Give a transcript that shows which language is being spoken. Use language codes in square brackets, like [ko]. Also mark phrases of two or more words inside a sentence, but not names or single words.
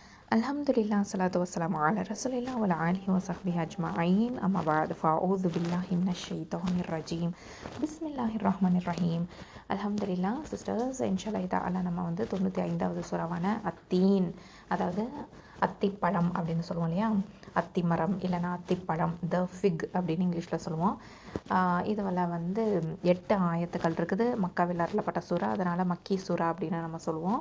[ar] الحمد لله، الصلاة والسلام على رسول الله وعلى آله وصحبه أجمعين. أما بعد، فأعوذ بالله من الشيطان الرجيم. بسم الله الرحمن الرحيم. [ta] Alhamdulillah, sisters, [ar] إن شاء الله تعالى [ta] நம்ம வந்து 95வது சூறாவான அத்தீன், அதாவது அத்திப்பழம் அப்படின்னு சொல்லுவோம் இல்லையா, அத்திமரம் இல்லைனா அத்திப்பழம், [en] the fig [ta] அப்படின்னு இங்கிலீஷில் சொல்லுவோம். இதுவெல்ல வந்து 8 ஆயத்துக்கள் இருக்குது. மக்காவில் அருளப்பட்ட சூறா, அதனால் மக்கி சூறா அப்படின்னு நம்ம சொல்லுவோம்.